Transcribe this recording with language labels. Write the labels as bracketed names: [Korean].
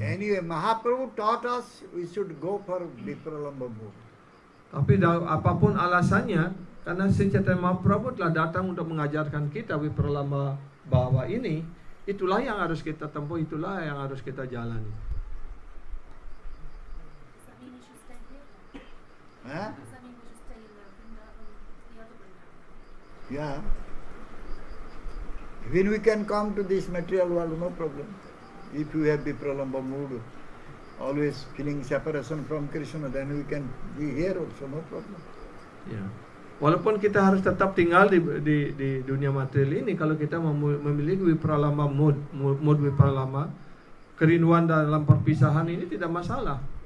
[English] Anyway, Mahaprabhu taught us we should go for Vipralamba mode. [Indonesian] Tapi apapun alasannya, karena Sri Chaitanya Mahaprabhu telah datang untuk mengajarkan kita Vipralamba Bhava ini, itulah yang harus kita tempuh, itulah yang harus kita jalani. [English] Does that mean we should stay here? Huh? Does that mean we should stay in the Vrindavan, the other Vrindavan? Yeah. When we can come to this material world, no problem. If you have Vipralamba mood, always feeling separation from Krishna, then we can be here also, no problem. [Indonesian] Ya. Walaupun kita harus tetap tinggal di dunia material ini, kalau kita memiliki Vipralamba mood Vipralamba, kerinduan dalam perpisahan ini tidak masalah.